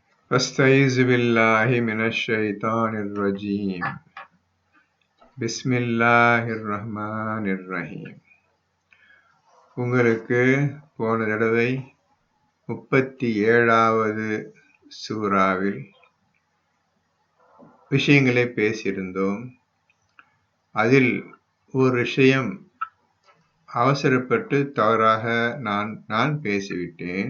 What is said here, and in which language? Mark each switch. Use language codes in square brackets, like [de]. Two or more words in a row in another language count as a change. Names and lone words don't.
[ar] أستعيذ بالله من الشيطان الرجيم بسم الله الرحمن الرحيم. [ta] உங்களுக்கு போன தடவை 37வது சூறாவில் விஷயங்களை பேசியிருந்தோம். அதில் ஒரு விஷயம் அவசரப்பட்டு தவறாக நான் பேசிவிட்டேன்.